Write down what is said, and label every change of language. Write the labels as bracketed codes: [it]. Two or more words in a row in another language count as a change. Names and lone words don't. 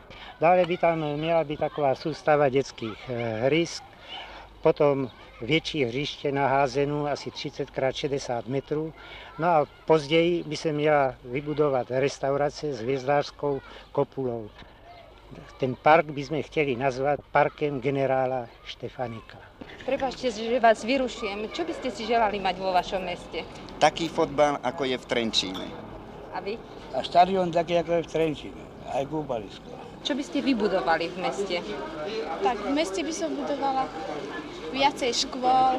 [cs] Dále by tam měla být taková soustava dětských hrysk, potom větší hřiště na házenu, asi 30x60 metrů. No a později by se měla vybudovat restaurace s hvězdářskou kopulou. Ten park bychom chtěli nazvat parkem generála Štefanika. [sk] Prepáčte, že vás vyrušujem. Čo by ste si želali mať vo vašom meste? Taký fotbal, ako je v Trenčíne. A vy? A štadión taký, ako je v Trenčíne. Aj kúpalisko. Čo by ste vybudovali v meste? Tak v meste by som budovala viacej škôl.